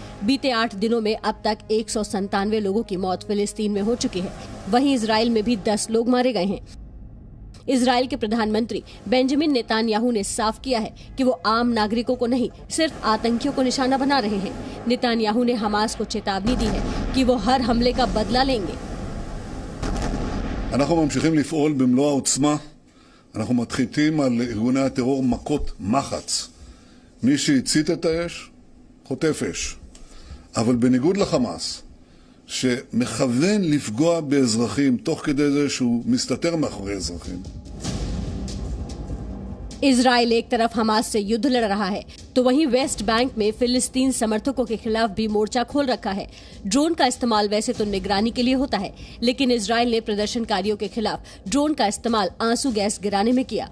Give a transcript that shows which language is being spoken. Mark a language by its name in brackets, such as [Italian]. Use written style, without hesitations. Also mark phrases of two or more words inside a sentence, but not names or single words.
[Hindi] बीते 8 दिनों में अब तक 197 लोगों की मौत फिलिस्तीन में हो चुकी है। वहीं इजरायल में भी 10 लोग मारे गए हैं। इजरायल के प्रधानमंत्री बेंजामिन नेतान्याहू ने साफ किया है कि वो आम नागरिकों को नहीं, सिर्फ आतंकियों को निशाना बना रहे हैं। नेतान्याहू ने हमास को चेतावनी दी है कि वो हर हमले का बदला लेंगे। [Hebrew] אנחנו ממשיכים לפעול במלוא העוצמה. אנחנו מתחילים על ארגוני הטרור מכות מחץ. מי שהצית את האש חוטף אש. אבל בניגוד לחמאס, שמכוון לפגוע באזרחים תוך כדי זה שהוא מסתתר מאחורי אזרחים. [Hindi] इजराइल एक तरफ हमास से युद्ध लड़ रहा है तो वहीं वेस्ट बैंक में फिलिस्तीन समर्थकों के खिलाफ भी मोर्चा खोल रखा है। ड्रोन का इस्तेमाल वैसे तो निगरानी के लिए होता है, लेकिन इजराइल ने प्रदर्शनकारियों के खिलाफ ड्रोन का इस्तेमाल आंसू गैस गिराने में किया।